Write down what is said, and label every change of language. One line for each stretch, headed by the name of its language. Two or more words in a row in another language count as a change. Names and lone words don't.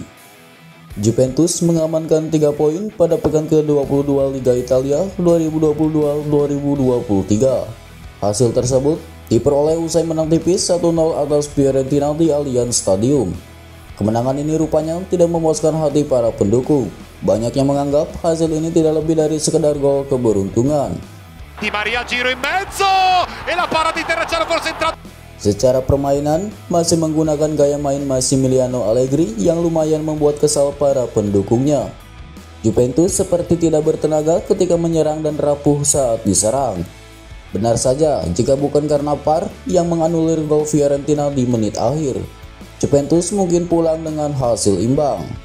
Indonesian: Juventus mengamankan 3 poin pada pekan ke-22 Liga Italia 2022-2023. Hasil tersebut diperoleh usai menang tipis 1-0 atas Fiorentina di Allianz Stadium. Kemenangan ini rupanya tidak memuaskan hati para pendukung. Banyak yang menganggap hasil ini tidak lebih dari sekedar gol keberuntungan.
Italian: Di Maria giro in mezzo e la parata di Terracciano forse entrato.
Indonesian: Secara permainan, masih menggunakan gaya main Massimiliano Allegri yang lumayan membuat kesal para pendukungnya. Juventus seperti tidak bertenaga ketika menyerang dan rapuh saat diserang. Benar saja, jika bukan karena VAR yang menganulir gol Fiorentina di menit akhir, Juventus mungkin pulang dengan hasil imbang.